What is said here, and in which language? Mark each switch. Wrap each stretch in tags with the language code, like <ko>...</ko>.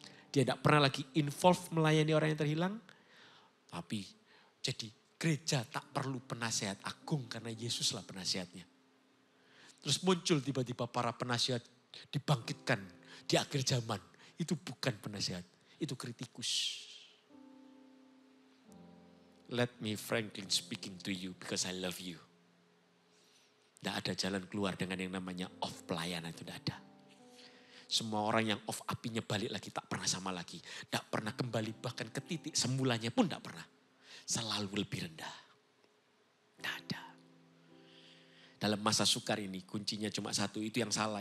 <id>Dia tidak pernah lagi involve melayani orang yang terhilang. Tapi jadi gereja tak perlu penasehat agung karena Yesuslah penasehatnya. Terus muncul tiba-tiba para penasehat dibangkitkan di akhir zaman. Itu bukan penasehat, itu kritikus.</id> <en>Let me frankly speaking to you because I love you.</en> <id>Tidak ada jalan keluar dengan yang namanya off pelayanan, itu tidak ada. Semua orang yang off apinya balik lagi, tak pernah sama lagi. Tidak pernah kembali bahkan ke titik semulanya pun tidak pernah. Selalu lebih rendah. Tidak ada. Dalam masa sukar ini kuncinya cuma satu, itu yang salah.</id>